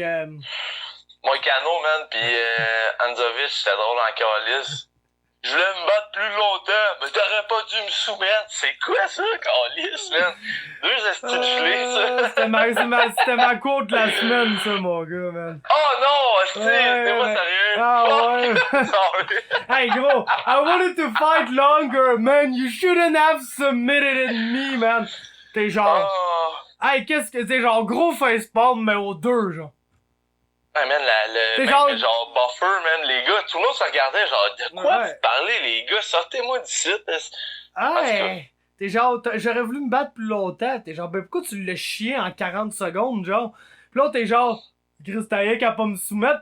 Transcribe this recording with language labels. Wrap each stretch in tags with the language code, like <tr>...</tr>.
<fr>Moïcano, man, pis Hanzovic, c'était drôle en calice. Je voulais me battre plus longtemps, mais t'aurais pas dû me soumettre. C'est quoi ça, calice, man? 2 estis de gelés, ça. C'était ma quote de la semaine, ça, mon gars, man. Oh non, esti, t'es pas sérieux? Ah ouais.</fr> <en>Sorry. Hey, gros, I wanted to fight longer, man. You shouldn't have submitted in me, man.</en> <fr>T'es genre. Oh. Hey, qu'est-ce que c'est, genre gros facepalm, mais aux 2, genre. Ouais, man, même genre Buffer, man, les gars, tout le monde se regardait, genre, de quoi vous parlez, les gars? Sortez-moi d'ici. Hey, t'es genre, j'aurais voulu me battre plus longtemps. T'es genre, ben pourquoi tu l'as chié en 40 secondes, genre? Pis là, t'es genre, Chris Taïek à pas me soumettre.</fr>